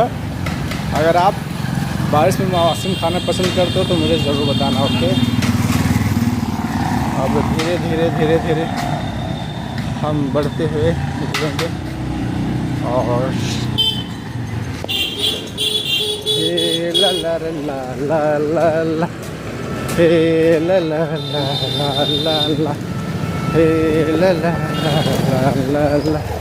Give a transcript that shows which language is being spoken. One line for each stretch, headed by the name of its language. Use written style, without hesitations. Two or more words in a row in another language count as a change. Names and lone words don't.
Hindi: अगर आप बारिश में आइसक्रीम खाना पसंद करते हो तो मुझे ज़रूर बताना, ओके। अब धीरे धीरे धीरे धीरे हम बढ़ते हुए निकलेंगे और ला ला ला ला ला ला हे ला ला ला ला ला ला हे ला ला ला ला ला।